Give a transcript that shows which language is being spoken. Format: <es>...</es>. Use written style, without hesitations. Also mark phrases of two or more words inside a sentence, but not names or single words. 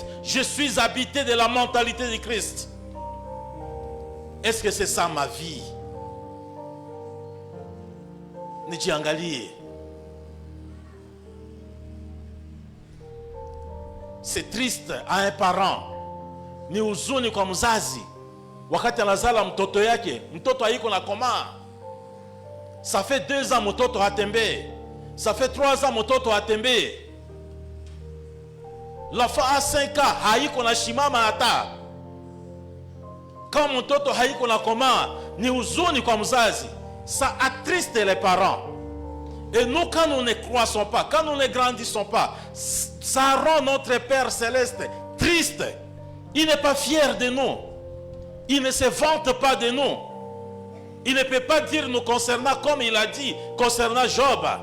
<fr>Je suis habité de la mentalité de Christ. Est-ce que c'est ça ma vie? Nijiangalie. C'est triste à un parent.</fr> <sw>Ni huzuni kwa mzazi. Wakati anazala mtoto yake, mtoto haiko na komaa.</sw> <fr>Ça fait 2 ans</fr> <sw>mtoto hatembee.</sw> <fr>Ça fait 3 ans</fr> <sw>mtoto hatembee.</sw> <fr>L'enfant a 5 ans,</fr> <sw>haiko na shimama hata. Quand mtoto haiko na komaa, ni huzuni kwa mzazi.</sw> <fr>Ça attriste les parents. Et nous, quand nous ne croissons pas, quand nous ne grandissons pas, ça rend notre Père Céleste triste. Il n'est pas fier de nous. Il ne se vante pas de nous. Il ne peut pas dire nous concernant comme il a dit concernant Job.</fr>